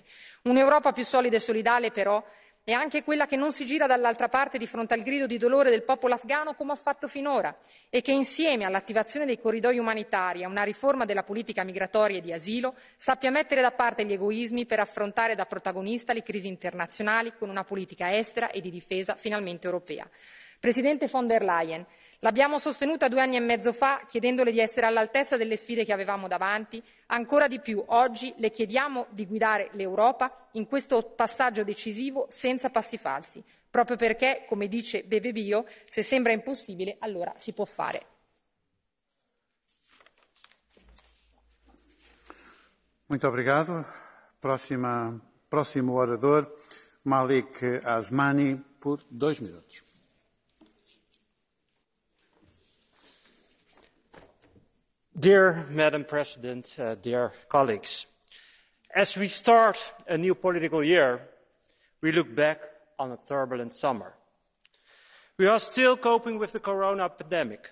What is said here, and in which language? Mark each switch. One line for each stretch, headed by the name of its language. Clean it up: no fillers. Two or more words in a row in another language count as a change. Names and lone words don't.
Italian: Un'Europa più solida e solidale, però, è anche quella che non si gira dall'altra parte di fronte al grido di dolore del popolo afghano come ha fatto finora e che insieme all'attivazione dei corridoi umanitari e a una riforma della politica migratoria e di asilo sappia mettere da parte gli egoismi per affrontare da protagonista le crisi internazionali con una politica estera e di difesa finalmente europea. Presidente von der Leyen, l'abbiamo sostenuta 2 anni e mezzo fa chiedendole di essere all'altezza delle sfide che avevamo davanti. Ancora di più oggi le chiediamo di guidare l'Europa in questo passaggio decisivo senza passi falsi, proprio perché, come dice Bebe Bio, se sembra impossibile allora si può fare.
Portuguese: Muito obrigado. Próximo orador, Malik Asmani, por 2 minutos.
English: Dear Madam President, dear colleagues, as we start a new political year, we look back on a turbulent summer. We are still coping with the corona pandemic.